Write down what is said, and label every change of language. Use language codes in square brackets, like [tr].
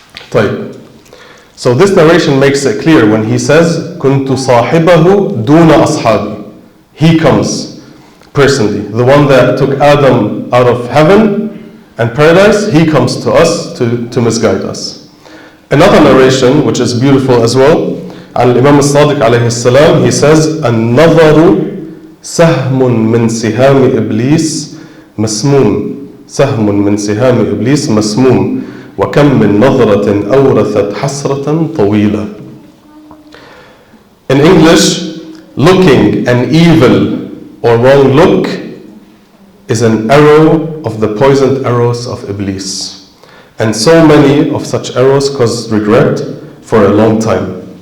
[ar] طيب. [en] So this narration makes it clear when he says, كُنْتُ صَاحِبَهُ دُونَ أَصْحَابِ. He comes personally. The one that took Adam out of heaven and paradise, he comes to us to misguide us. [ar] Another narration, which is beautiful as well, Imam al-Sadiq alayhi salam, he says, النظر سهم من سهام إبليس مسموم سهم من سهام إبليس مسموم وكم من نظرة أورثت حسرة طويلة. [en] In English, looking an evil or wrong look is an arrow of the poisoned arrows of Iblis. And so many of such arrows cause regret for a long time.